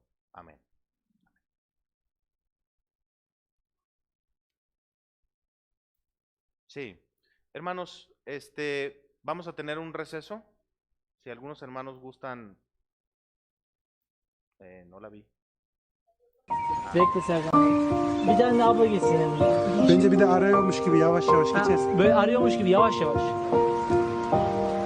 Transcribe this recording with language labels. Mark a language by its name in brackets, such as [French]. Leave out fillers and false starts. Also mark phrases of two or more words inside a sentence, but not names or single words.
[Spanish] Amén. Sí, hermanos, vamos a tener un receso. Si algunos hermanos gustan, no la vi. [Turkish] Bekle Serkan. Bir tane abla gitsin yanına. Bence bir de arıyormuş gibi yavaş yavaş geçeceğiz. Böyle arıyormuş gibi yavaş yavaş.